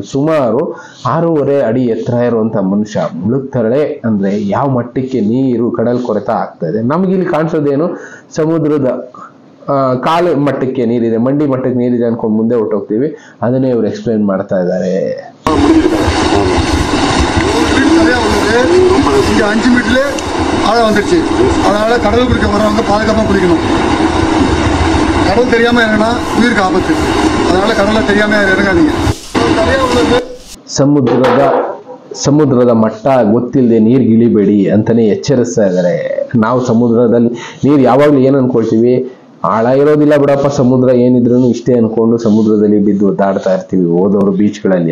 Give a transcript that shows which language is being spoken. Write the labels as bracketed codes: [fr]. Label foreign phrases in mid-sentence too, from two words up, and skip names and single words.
[kn] ಸುಮಾರು 6.5 ಅಡಿ ಎತ್ತರ ಇರುವಂತ ಮನುಷ್ಯ ಮುಳುಗ್ತಾಳೆ ಅಂದ್ರೆ ಯಾವ ಮಟ್ಟಕ್ಕೆ ನೀರು ಕಡಲ್ ಕೊರೆತ ಆಗ್ತಾ ಇದೆ. ನಮ್ಗೆ ಇಲ್ಲಿ ಕಾಣಿಸೋದೇನು, ಸಮುದ್ರದ ಕಾಲು ಮಟ್ಟಕ್ಕೆ ನೀರಿದೆ, ಮಂಡಿ ಮಟ್ಟಕ್ಕೆ ನೀರಿದೆ ಅನ್ಕೊಂಡು ಮುಂದೆ ಹೊಟ್ಟೋಗ್ತೀವಿ. ಅದನ್ನೇ ಇವ್ರು ಎಕ್ಸ್ಪ್ಲೈನ್ ಮಾಡ್ತಾ ಇದ್ದಾರೆ. [ta] இங்கே 5 மீட்டர்ல ஆழம் வந்துடுச்சு. அதனால கடல் குடிக்க வரவங்க பாதுகாப்பாக குளிக்கணும். கடல் தெரியாம இறங்கினா உயிருக்கு ஆபத்து. அதனால கடலை தெரியாம இறங்காதீங்க. [kn] ಸಮುದ್ರದ ಮಟ್ಟ ಗೊತ್ತಿಲ್ಲದೆ ನೀರಿಗೆ ಇಳಿಬೇಡಿ ಅಂತಾನೆ ಎಚ್ಚರಿಸ್ತಾ ಇದ್ದಾರೆ. ನಾವು ಸಮುದ್ರದಲ್ಲಿ ನೀರು ಯಾವಾಗ್ಲೂ ಏನ್ ಅನ್ಕೊಳ್ತೀವಿ, ಆಳ ಇರೋದಿಲ್ಲ ಬಿಡಪ್ಪ, ಸಮುದ್ರ ಏನಿದ್ರು ಇಷ್ಟೇ ಅನ್ಕೊಂಡು ಸಮುದ್ರದಲ್ಲಿ ಬಿದ್ದು ಒದ್ದಾಡ್ತಾ ಇರ್ತೀವಿ ಹೋದವರು ಬೀಚ್ಗಳಲ್ಲಿ.